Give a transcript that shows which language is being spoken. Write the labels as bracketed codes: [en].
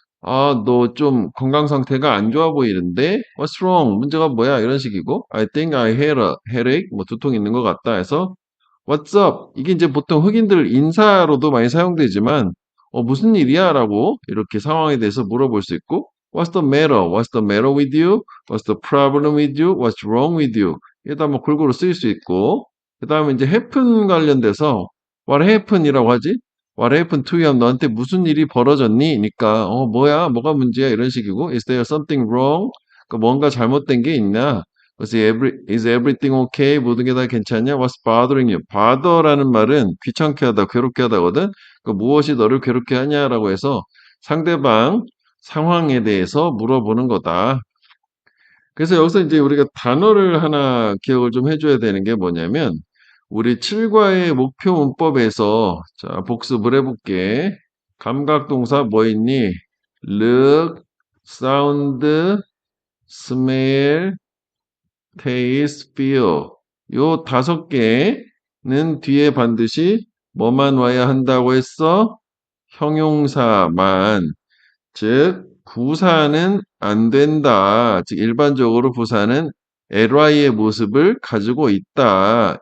[ko] 아, 너 좀 건강 상태가 안 좋아 보이는데? [en] What's wrong? [ko] 문제가 뭐야? 이런 식이고. [en] I think I had a headache. [ko] 뭐 두통 있는 것 같다 해서 [en] What's up? [ko] 이게 이제 보통 흑인들 인사로도 많이 사용되지만 무슨 일이야? 라고 이렇게 상황에 대해서 물어볼 수 있고 [en] What's the matter? What's the matter with you? What's the problem with you? What's wrong with you? [ko] 이다 뭐 골고루 쓰일 수 있고 그 다음에 이제 happen 관련돼서 What happen이라고 하지? [en] What happened to you? [ko] 너한테 무슨 일이 벌어졌니? 니까 뭐야? 뭐가 문제야? 이런 식이고 [en] Is there something wrong? [ko] 그러니까 뭔가 잘못된 게 있나? [en] Is everything okay? [ko] 모든 게 다 괜찮냐? [en] What's bothering you? [ko] bother라는 말은 귀찮게 하다, 괴롭게 하다거든. 무엇이 너를 괴롭게 하냐라고 해서 상대방 상황에 대해서 물어보는 거다. 그래서 여기서 이제 우리가 단어를 하나 기억을 좀 해줘야 되는 게 뭐냐면 우리 7과의 목표 문법에서 자 복습을 해볼게. 감각동사 뭐 있니? [en] look, sound, smell, taste, feel. [ko] 요 5개는 뒤에 반드시 뭐만 와야 한다고 했어? 형용사만. 즉 부사는 안 된다. 즉 일반적으로 부사는 ly의 모습을 가지고 있다.